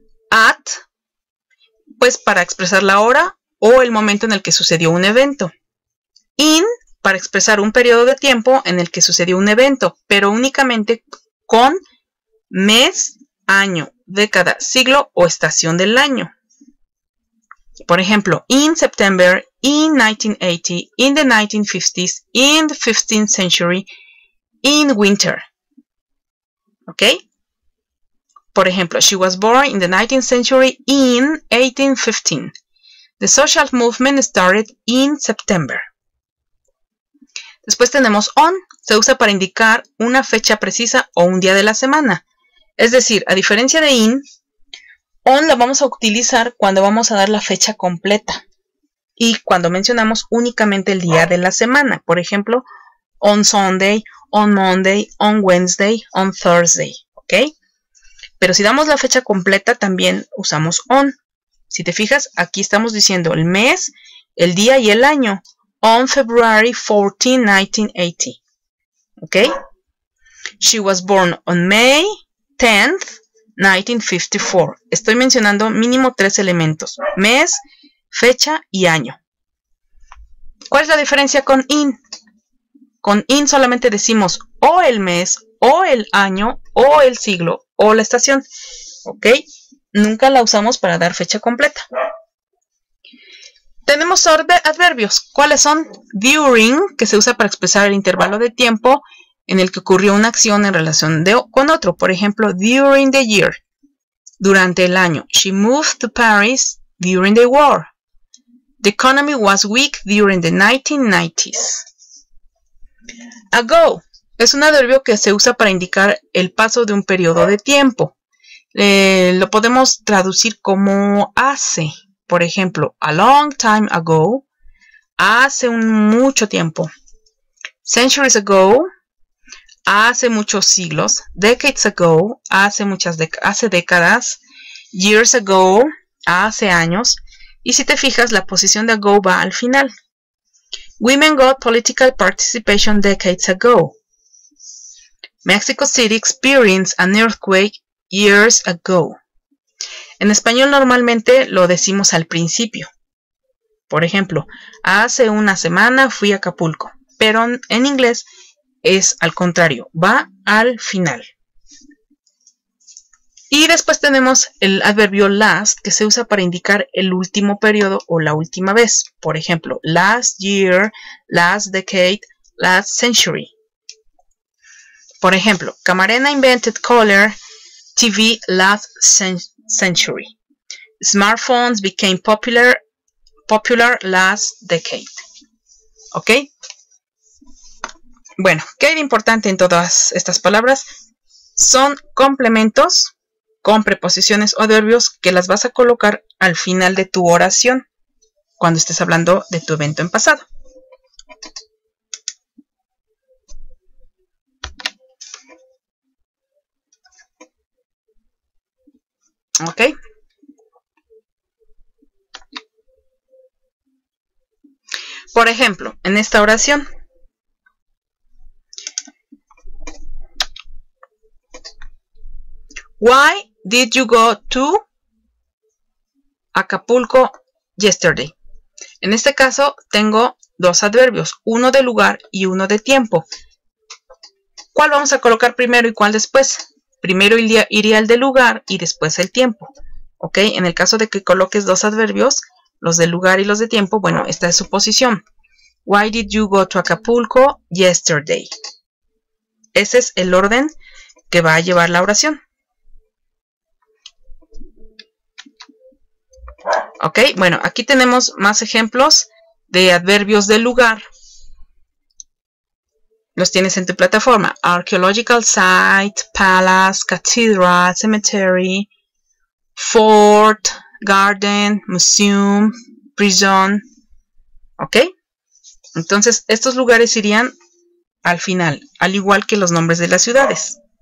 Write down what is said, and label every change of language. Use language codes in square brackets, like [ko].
[es] At, pues para expresar la hora o el momento en el que sucedió un evento. In, para expresar un periodo de tiempo en el que sucedió un evento, pero únicamente con mes, año, década, siglo o estación del año. Por ejemplo, [en] in September, in 1980, in the 1950s, in the 15th century, in winter. ¿Ok? [es] Por ejemplo, [en] she was born in the 19th century in 1815. The social movement started in September. [es] Después tenemos on. Se usa para indicar una fecha precisa o un día de la semana. Es decir, a diferencia de in, on la vamos a utilizar cuando vamos a dar la fecha completa y cuando mencionamos únicamente el día de la semana. Por ejemplo, [en] on Sunday, on Monday, on Wednesday, on Thursday. [es] ¿Ok? Pero si damos la fecha completa también usamos on. Si te fijas, aquí estamos diciendo el mes, el día y el año. [en] On February 14, 1980. ¿Ok? She was born on May 10th, 1954. [es] Estoy mencionando mínimo 3 elementos. Mes, fecha y año. ¿Cuál es la diferencia con in? Con in solamente decimos o el mes, o el año, o el siglo, o la estación. ¿Ok? Nunca la usamos para dar fecha completa. Tenemos adverbios. ¿Cuáles son? During, que se usa para expresar el intervalo de tiempo en el que ocurrió una acción en relación con otro. Por ejemplo, [en] during the year. [es] durante el año. [en] She moved to Paris during the war. The economy was weak during the 1990s. [es] Ago es un adverbio que se usa para indicar el paso de un periodo de tiempo. Lo podemos traducir como hace. Por ejemplo, [en] a long time ago, [es] hace mucho tiempo. [en] Centuries ago, [es] hace muchos siglos. [en] Decades ago, [es] hace décadas. [en] Years ago, [es] hace años. Y si te fijas, la posición de ago va al final. [en] Women got political participation decades ago. Mexico City experienced an earthquake years ago. [es] En español normalmente lo decimos al principio. Por ejemplo, hace una semana fui a Acapulco. Pero en inglés es al contrario, va al final. Y después tenemos el adverbio last, que se usa para indicar el último periodo o la última vez. Por ejemplo, [en] last year, last decade, last century. [es] Por ejemplo, [en] Camarena invented color TV last century. Smartphones became popular last decade. [es] ¿Ok? Bueno, ¿qué hay de importante en todas estas palabras? Son complementos con preposiciones o adverbios que las vas a colocar al final de tu oración cuando estés hablando de tu evento en pasado. ¿Ok? Por ejemplo, en esta oración, [en] why did you go to Acapulco yesterday? [es] En este caso tengo dos adverbios, uno de lugar y uno de tiempo. ¿Cuál vamos a colocar primero y cuál después? Primero iría el de lugar y después el tiempo. ¿Ok? En el caso de que coloques dos adverbios, los de lugar y los de tiempo, bueno, esta es su posición. [en] Why did you go to Acapulco yesterday? [es] Ese es el orden que va a llevar la oración. Ok, bueno, aquí tenemos más ejemplos de adverbios de lugar. Los tienes en tu plataforma. [en] Archaeological site, palace, cathedral, cemetery, fort, garden, museum, prison. [es] ¿Ok? Entonces, estos lugares irían al final, al igual que los nombres de las ciudades.